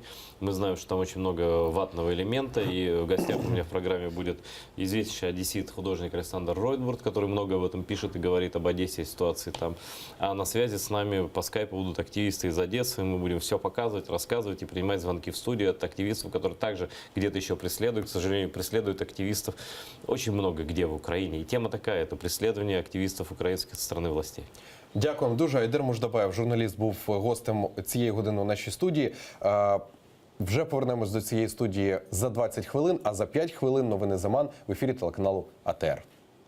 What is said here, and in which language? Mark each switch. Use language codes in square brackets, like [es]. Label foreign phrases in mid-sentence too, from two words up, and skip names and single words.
[ru] Мы знаем, что там очень много ватного элемента. И в гостях у меня в программе будет известнейший одессит, художник Александр Ройтбурд, который много об этом пишет и говорит об Одессе и ситуации там. А на связи с нами по скайпу будут активисты из Одессы. Мы будем все показывать, рассказывать и принимать звонки в студию от активистов, которые также где-то еще преследуют. К сожалению, преследуют активистов очень много где в Украине. И тема такая, это преследование активистов украинских со стороны властей. [uk] Дякую вам дуже. Айдар Муждабаєв, журналіст, був гостем цієї години у нашій студії. Вже повернемось до цієї студії за 20 хвилин, а за 5 хвилин новини Заман в ефірі телеканалу АТР.